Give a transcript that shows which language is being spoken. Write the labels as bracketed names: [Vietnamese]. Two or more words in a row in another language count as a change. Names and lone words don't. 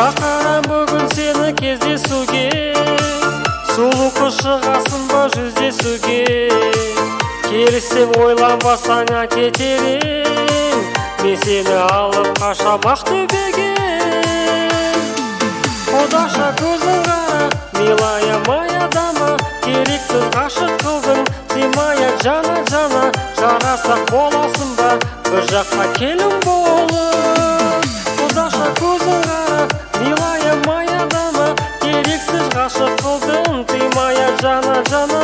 [Kazakh] барам бүгін сені кездесуге, сұлу қыз шығасың ба жүздесуге. Келсем ойланбасаң кетер ең, мен сені алып қашам Ақтөбеге. Құдаша көзің қара, [Russian] милая моя дама, [Kazakh] керексіз ғашық қылдың, [Russian] ты моя [Kazakh] жана жана. Жарасақ боласың ба бір жаққа келін болып. Құдаша көзің қара, [Russian] милая моя дама, [Kazakh] керексіз ғашық қылдың, [Russian] ты моя [Kazakh] жана жана.